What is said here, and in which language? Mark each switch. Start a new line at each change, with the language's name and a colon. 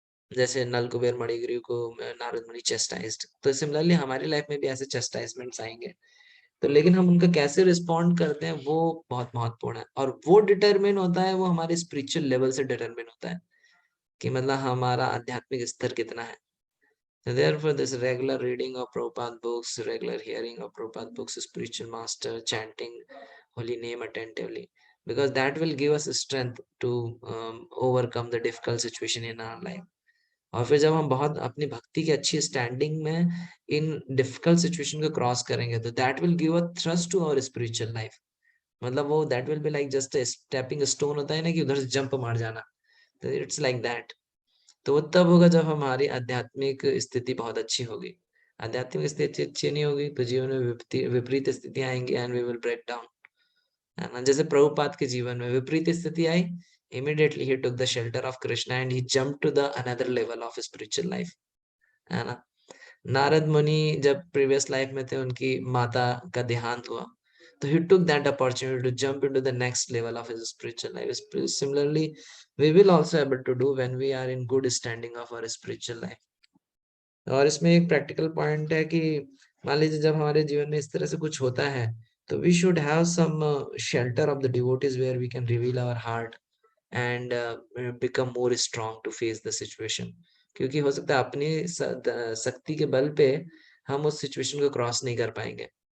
Hindi: जैसे नल कुबेर मणिग्रीव को नारद मुनि चेस्टाइज्ड, तो सिमिलरली हमारी लाइफ में भी ऐसे चेस्टाइजमेंट्स आएंगे। तो लेकिन हम उनका कैसे रिस्पॉन्ड करते हैं, वो बहुत महत्वपूर्ण है, और वो डिटरमिन होता है, वो हमारे स्पिरिचुअल लेवल से डिटरमिन होता है कि मतलब हमारा आध्यात्मिक स्तर कितना है।
English: So therefore, this regular reading of Prabhupada books, regular hearing of Prabhupada books, spiritual master, chanting holy name attentively, because that will give us strength to overcome the difficult situation in our life.
Hindi: और फिर जब हम बहुत अपनी भक्ति की अच्छी standing में इन डिफिकल्ट सिचुएशन को क्रॉस करेंगे, तो
English: That will give a thrust to our spiritual life.
Hindi: मतलब वो
English: that will be like just a stepping stone,
Hindi: होता है ना कि उधर से जंप मार जाना, तो
English: It's like that.
Hindi: तो वो तब होगा जब हमारी आध्यात्मिक स्थिति बहुत अच्छी होगी। आध्यात्मिक स्थिति अच्छी नहीं होगी तो जीवन में विपरीत स्थितियां आएंगी,
English: and we will break down,
Hindi: है ना। जैसे प्रभुपाद के जीवन में विपरीत स्थिति आई,
English: immediately he took the shelter of Krishna and he jumped to the another level of spiritual life,
Hindi: है ना। नारद मुनि जब प्रीवियस लाइफ में थे, उनकी माता का देहांत हुआ, तो
English: he took that opportunity to jump into the next level of his spiritual life. Similarly, we will also able to do when we are in good standing of our spiritual life.
Hindi: और इसमें एक practical point है कि मान लीजिए जब हमारे जीवन में इस तरह से कुछ होता है, तो
English: We should have some shelter of the devotees where we can reveal our heart and become more strong to face the situation.
Hindi: क्योंकि हो सकता है अपनी शक्ति के बल पे हम उस सिचुएशन को क्रॉस नहीं कर पाएंगे।